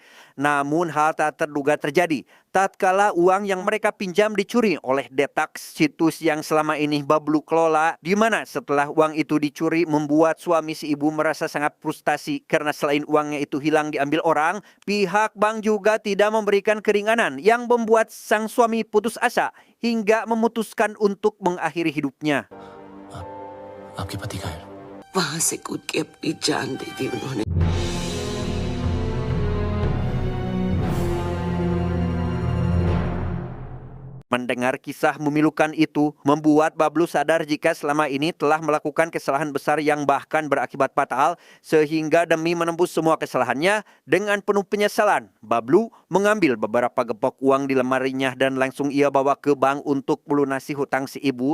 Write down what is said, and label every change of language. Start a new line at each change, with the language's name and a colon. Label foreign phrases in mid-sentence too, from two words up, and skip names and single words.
Indonesian: Namun hal tak terduga terjadi tatkala uang yang mereka pinjam dicuri oleh Detak, situs yang selama ini Bablu kelola, di mana setelah uang itu dicuri membuat suami si ibu merasa sangat frustasi karena selain uangnya itu hilang diambil orang, pihak bank juga tidak memberikan keringanan yang membuat sang suami putus asa hingga memutuskan untuk mengakhiri hidupnya.
Hindi: आपके पति कहाँ हैं? वहां से कूद के अपनी जान दे दी उन्होंने.
Indonesian: Mendengar kisah memilukan itu membuat Bablu sadar jika selama ini telah melakukan kesalahan besar yang bahkan berakibat fatal, sehingga demi menembus semua kesalahannya dengan penuh penyesalan, Bablu mengambil beberapa gepok uang di lemarinya dan langsung ia bawa ke bank untuk melunasi hutang si ibu.